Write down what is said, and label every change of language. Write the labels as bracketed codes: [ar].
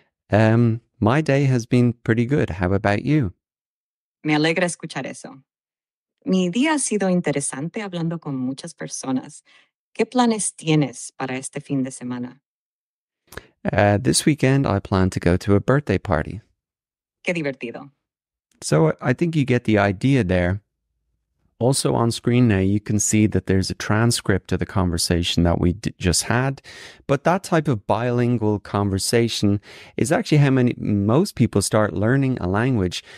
[en] My day has been pretty good. How about you? [es] Me alegra escuchar eso. Mi día ha sido interesante hablando con muchas personas. ¿Qué planes tienes para este fin de semana? [en] This weekend, I plan to go to a birthday party. [es] Qué divertido. [en] So I think you get the idea there. Also on screen now, you can see that there's a transcript of the conversation that we just had. But that type of bilingual conversation is actually how most people start learning a language.